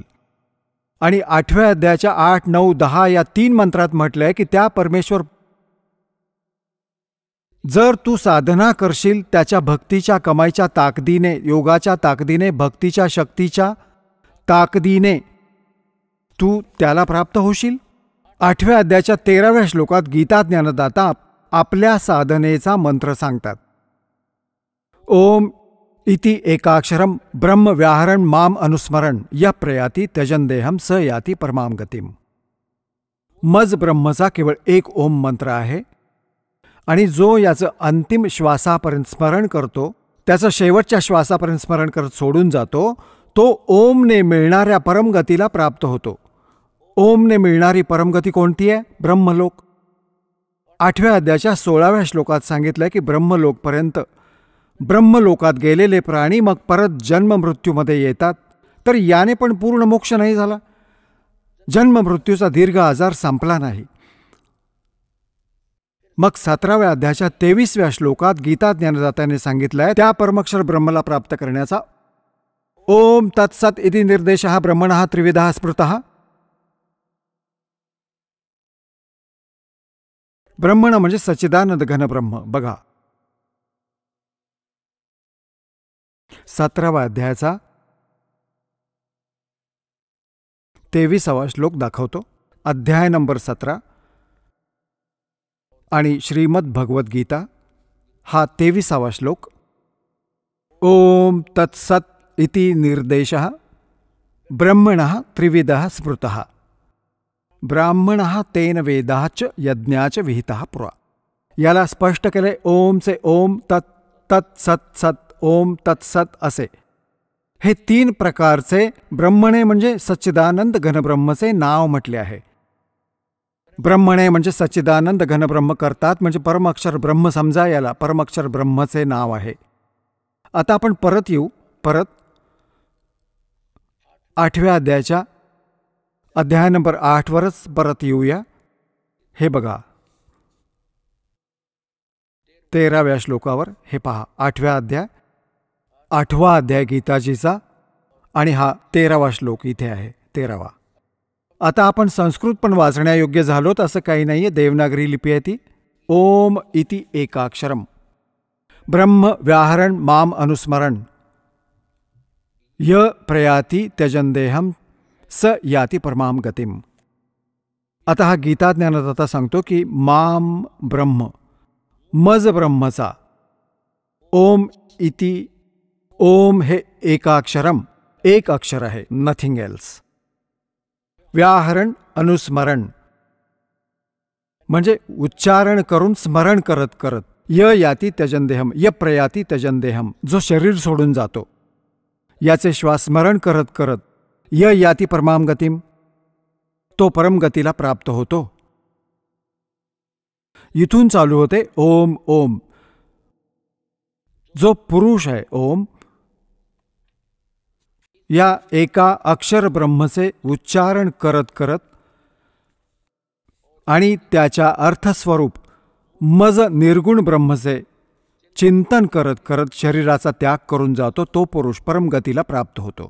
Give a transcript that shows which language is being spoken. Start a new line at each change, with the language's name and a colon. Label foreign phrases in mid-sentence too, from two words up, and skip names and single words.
Marathi: आणि 8व्या अध्यायाच्या 8, 9, 10 या 3 मंत्रात म्हटलंय की त्या परमेश्वर, जर तू साधना करशील त्याच्या भक्तीच्या कमाईच्या ताकदीने, योगाच्या ताकदीने, भक्तीच्या शक्तीच्या ताकदीने तू त्याला प्राप्त होशील. 8व्या अध्यायाच्या 13व्या श्लोकात गीता ज्ञानदाता आपल्या साधनेचा मंत्र सांगतात.
Sanskrit: ओम इति एकाक्षरम ब्रह्म व्याहरण माम अनुस्मरण या प्रयाती त्यजन देहम स याती परमाम गतिम.
Marathi: मज ब्रह्मचा केवळ एक ओम मंत्र आहे आणि जो याचं अंतिम श्वासापर्यंत स्मरण करतो, त्याचं शेवटच्या श्वासापर्यंत स्मरण करत सोडून जातो, तो ओमने मिळणाऱ्या परमगतीला प्राप्त होतो. ओमने मिळणारी परमगती कोणती आहे? ब्रह्मलोक. 8व्या अध्यायाच्या 16व्या श्लोकात सांगितलंय की ब्रह्मलोकात गेलेले प्राणी मग परत जन्म मृत्यूमध्ये येतात. तर याने पण पूर्ण मोक्ष नाही झाला, जन्म मृत्यूचा दीर्घ आजार संपला नाही. मग 17व्या अध्यायाच्या 23व्या श्लोकात गीता ज्ञानदात्याने सांगितलंय त्या परमाक्षर ब्रह्मला प्राप्त करण्याचा
Sanskrit: ओम तत्सत इति निर्देशः ब्रह्मणः त्रिविधः स्मृतः.
Marathi: ब्रह्मण म्हणजे सच्चिदानंद घन ब्रह्म. बघा 17व्या अध्यायाचा 23वा श्लोक दाखवतो. अध्याय नंबर 17 आणि श्रीमद भगवद्गीता हा 23वा श्लोक.
Sanskrit: ओम तत्सत इति निर्देशः ब्रह्मणः त्रिविधः स्मृतः ब्राह्मणः तेन वेदाच यज्ञाच विहितः पुरा.
Marathi: याला स्पष्ट केले ओमचे ओम, तत् तत् सत सत, ओम तत्सत असे. हे 3 प्रकारचे ब्रह्मणे म्हणजे सच्चिदानंद घनब्रह्मचे नाव म्हटले आहे. ब्रह्मणे म्हणजे सच्चिदानंद घनब्रह्म करतात, म्हणजे परमअक्षर ब्रह्म समजा, याला परमअक्षर ब्रह्मचे नाव आहे. आता आपण परत येऊ, परत 8व्या अध्यायाच्या अध्याय नंबर 8 वरच परत येऊया. हे बघा 13व्या श्लोकावर, हे पहा 8व्या अध्याय, 8वा अध्याय गीताजीचा, आणि हा 13वा श्लोक इथे आहे, 13वा. आता आपण संस्कृत पण वाचण्यायोग्य झालोत असं काही नाहीये. देवनागरी लिपी आहे ती.
Sanskrit: ओम इति एकाक्षरम ब्रह्म व्याहरण माम अनुस्मरण य प्रयाति त्यजन देहम स याति परमाम गतिम.
Marathi: आता हा गीता ज्ञानदाता सांगतो की
Sanskrit: माम ब्रह्म,
Marathi: मज ब्रह्मचा,
Sanskrit: ओम इति,
Marathi: ओम हे एकाक्षरम, एक अक्षर आहे,
English: nothing else.
Sanskrit: व्याहरण अनुस्मरण
Marathi: म्हणजे उच्चारण करून स्मरण करत करत.
Sanskrit: य याती त्यजन देहम, य प्रयाती त्यजन देहम,
Marathi: जो शरीर सोडून जातो, याचे श्वास स्मरण करत करत.
Sanskrit: य याती परमाम गतिम,
Marathi: तो परमगतीला प्राप्त होतो. इथून चालू होते ओम ओम. जो पुरुष आहे ओम, या एका अक्षर ब्रह्मचे उच्चारण करत करत आणि त्याच्या अर्थस्वरूप मज निर्गुण ब्रह्मचे चिंतन करत करत शरीराचा त्याग करून जातो, तो पुरुष परमगतीला प्राप्त होतो.